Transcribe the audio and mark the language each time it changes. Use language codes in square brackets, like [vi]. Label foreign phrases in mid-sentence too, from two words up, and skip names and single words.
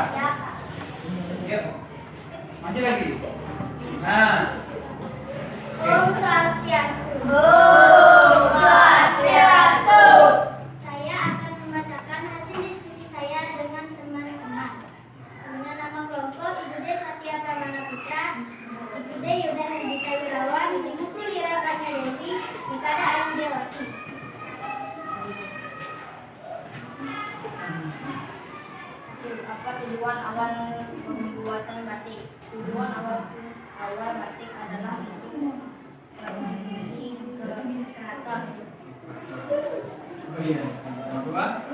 [id] Yuk, maju lagi. Nah, [ban] Om Swastiastu. Om Swastiastu. [id] Saya akan membacakan hasil diskusi saya dengan teman-teman. Dengan nama kelompok Ibu De Satya Pramana Putra, Ibu De Yuda Hendika Wirawan, Ibu Kulira Kanya Dewi, Nikada Ayu Dewati. Apa tujuan awal pembuatan batik? Tujuan awal batik adalah untuk memiliki keraton. oh iya, nomor 2.